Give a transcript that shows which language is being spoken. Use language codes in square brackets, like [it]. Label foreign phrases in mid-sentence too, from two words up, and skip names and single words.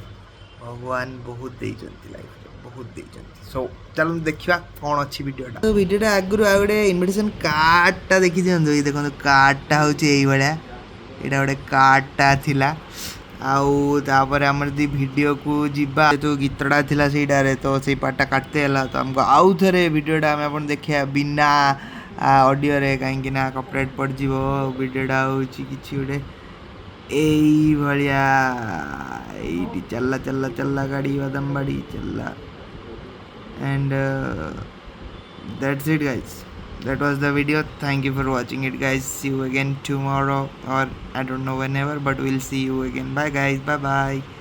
[or] ଭଗବାନ ବହୁତ ଦେଇଛନ୍ତି ଲାଇଫରେ ବହୁତ ଦେଇଛନ୍ତି ସୋ ଚାଲନ୍ତୁ ଦେଖିବା କ'ଣ ଅଛି ଭିଡ଼ିଓଟା ତ ଭିଡ଼ିଓଟା ଆଗରୁ ଆଉ ଗୋଟେ ଇନଭିଟେସନ୍ କାର୍ଡ଼ଟା ଦେଖିଦିଅନ୍ତୁ ଏଇ ଦେଖନ୍ତୁ କାର୍ଡ଼ଟା ହେଉଛି ଏଇଭଳିଆ ଏଇଟା ଗୋଟେ କାର୍ଡ଼ଟା ଥିଲା ଆଉ ତାପରେ ଆମର ଯଦି ଭିଡ଼ିଓକୁ ଯିବା ଯେହେତୁ ଗୀତଟା ଥିଲା ସେଇଟାରେ ତ ସେଇ ପାର୍ଟଟା କାଟତେ ହେଲା ତ ଆମକୁ ଆଉ ଥରେ ଭିଡ଼ିଓଟା ଆମେ ଆପଣ ଦେଖିବା ବିନା ଅଡ଼ିଓରେ କାହିଁକି ନା କପିରାଇଟ୍ ପଡ଼ିଯିବ ଭିଡ଼ିଓଟା ହେଉଛି କିଛି ଗୋଟେ ଏଇଭଳିଆ ଏଇଠି ଚାଲିଲା ଗାଡ଼ି ବାଦାମବାଡ଼ି ଚାଲିଲା [en] and that's it guys that was the video thank you for watching it guys see you again tomorrow or I don't know whenever but we'll see you again bye guys bye bye